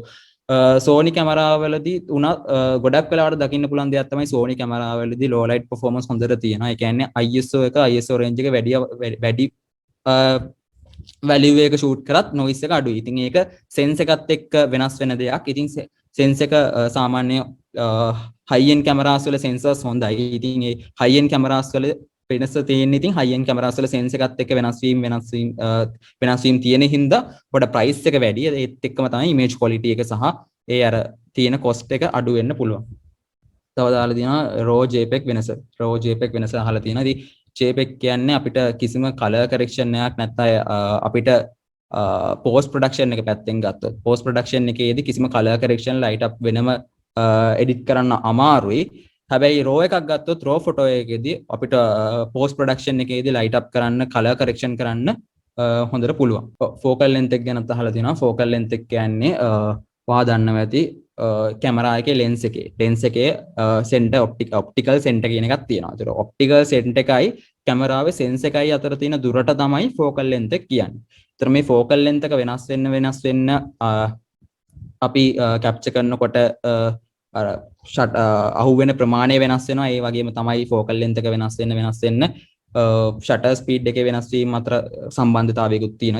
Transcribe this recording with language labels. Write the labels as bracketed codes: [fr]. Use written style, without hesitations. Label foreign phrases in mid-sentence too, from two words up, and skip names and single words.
[si] Sony කැමරාවලදී උනා ගොඩක් වෙලාවට දකින්න පුළුවන් දෙයක් තමයි Sony කැමරාවලදී [en] low light performance [si] හොඳට තියෙනවා. ඒ කියන්නේ ISO එක [en] ISO range [si] එක වැඩි වැලියු එක ෂූට් කරත් noise එක අඩුයි. ඉතින් ඒක සෙන්ස් එකත් එක්ක වෙනස් වෙන දෙයක්. ඉතින් සෙන්ස් එක සාමාන්‍ය [en] high end cameras [si] වල sensors හොඳයි. ඉතින් ඒ [en] high end cameras [si] වල වෙනස තියෙන්නේ ඉතින් [en] high end cameras [si] වල sens එකත් එක්ක වෙනස් වීම තියෙන හින්දා පොඩ price එක වැඩි. ඒත් එක්කම තමයි [en] image quality [si] එක සහ ඒ අර තියෙන cost එක අඩු වෙන්න පුළුවන්. තව දාලා තියෙනවා [en] raw JPEG [si] වෙනස. [en] raw JPEG [si] වෙනස අහලා තියෙනවා. ඉතින් JPEG කියන්නේ අපිට කිසිම [en] color correction [si] එකක් නැත්නම් අපිට [en] post production [si] එක පැත්තෙන් ගත්තොත් [en] post production [si] එකේදී කිසිම [en] color correction light up [si] වෙනම edit කරන්න අමාරුයි. හැබැයි raw එකක් ගත්තොත් [en] raw photo [si] එකේදී අපිට [en] post production [si] එකේදී [en] light up [si] කරන්න [en] color correction [si] කරන්න හොඳට පුළුවන්. [en] focal length [si] එක ගැන අහලා තියෙනවා. [en] focal length [si] එක කියන්නේ ඔයා දන්නවා ඇති කැමරා එකේ lens එකේ [en] center optical center [si] කියන එකක් තියෙනවා. ඒතර [en] optical center [si] එකයි කැමරාවේ sens එකයි අතර තියෙන දුරට තමයි [en] focal length [si] එක කියන්නේ. ඒතර මේ [en] focal length [si] එක වෙනස් වෙන්න අපි capture කරනකොට අහුවෙන ප්‍රමාණය වෙනස් වෙනවා. ඒ වගේම තමයි [en] focal length [si] එක වෙනස් වෙන්න [en] shutter speed [si] එකේ වෙනස් වීම අතර සම්බන්ධතාවයකුත් තියෙනවා.